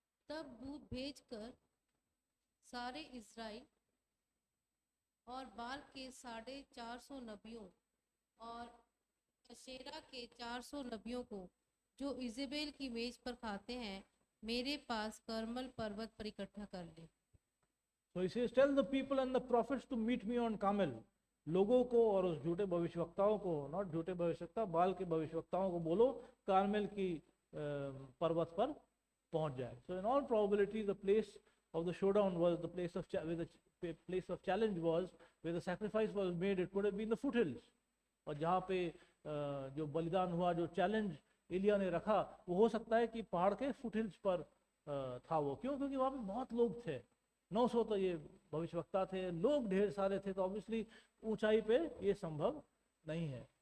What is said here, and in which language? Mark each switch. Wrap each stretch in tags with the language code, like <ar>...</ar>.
<hi>तब दूत भेजकर सारे इज़राइल और बाल के 450 नबियों और अशेरा के 400 नबियों को जो इजेबेल की मेज पर खाते हैं मेरे पास कर्मल पर्वत पर इकट्ठा कर ले।</hi> <en>So he says, tell the people and the prophets to meet me on Carmel.</en> <hi>लोगों को और उस झूठे भविष्यवक्ताओं को, नॉट झूठे भविष्यवक्ता, बाल के भविष्यवक्ताओं को बोलो कार्मेल की पर्वत पर पहुंच जाए.</hi> <en>So in all probability the place of the showdown was the place of where the place of challenge was, where the sacrifice was made. It could have been the foothills.</en> <hi>और जहाँ पे जो बलिदान हुआ, जो चैलेंज एलिया ने रखा, वो हो सकता है कि पहाड़ के फुटहिल्स पर था वो. क्यों? क्योंकि वहाँ पे बहुत लोग थे. 900 तो ये भविष्यवक्ता थे, लोग ढेर सारे थे, तो ऑब्वियसली ऊंचाई पे ये संभव नहीं है.</hi>